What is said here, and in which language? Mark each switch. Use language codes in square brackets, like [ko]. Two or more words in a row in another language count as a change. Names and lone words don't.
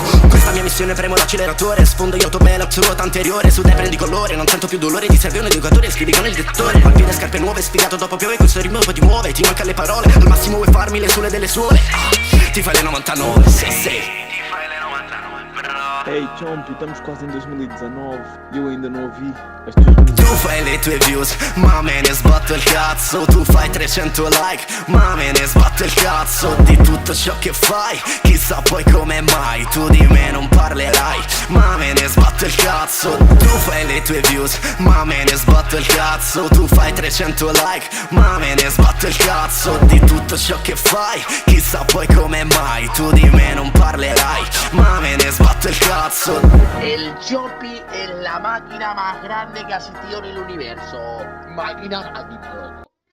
[it] Questa mia missione premo l'acceleratore. Sfondo io autopilot, ruota anteriore. Su te prendi colore, non sento più dolore. Ti serve un educatore, scrivi con il lettore. Al piede scarpe nuove, sfigato dopo piove. Questo ritmo poi ti muove, ti manca le parole. Al massimo vuoi farmi le sole delle suole. Ti fai le 99, sei. Ehi, Ciompi, [pt] estamos quase em 2019 e eu ainda não ouvi as tuas [it] Tu [pt] músicas. [it] fai le tue views, ma me ne sbatto il cazzo. Tu fai 300 like, ma me ne sbatto il cazzo. Di tutto ciò che fai, chissà poi come mai. Tu di me non parlerai, ma me ne sbatto il cazzo. Tu fai le tue views, ma me ne sbatto il cazzo. Tu fai 300 like, ma me ne sbatto il cazzo. Di tutto ciò che fai, chissà poi come mai. Tu di me non parlerai, ma me ne sbatto il cazzo. [es] El Choppy es la máquina más grande que ha existido en el universo. Máquina, loco.